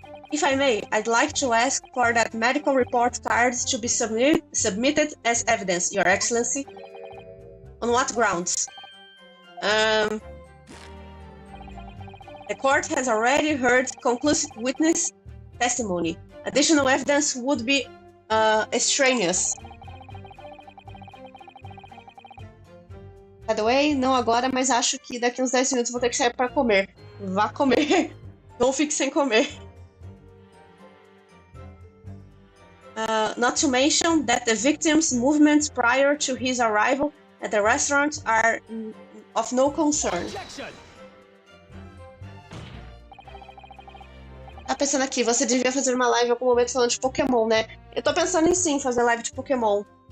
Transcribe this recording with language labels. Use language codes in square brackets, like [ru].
[en] If I may, I'd like to ask for that medical report card to be submitted as evidence, Your Excellency. On what grounds? The court has already heard conclusive witness testimony. Additional evidence would be extraneous. By the way, [pt] não agora, mas acho que daqui uns 10 minutos vou ter que sair para comer. Vá comer. Não fique sem comer. [en] Not to mention that the victim's movements prior to his arrival at the restaurant are of no concern. Objection. [pt] Tá pensando aqui, você devia fazer uma live em algum momento falando de Pokémon, né? Eu tô pensando em sim fazer live de Pokémon.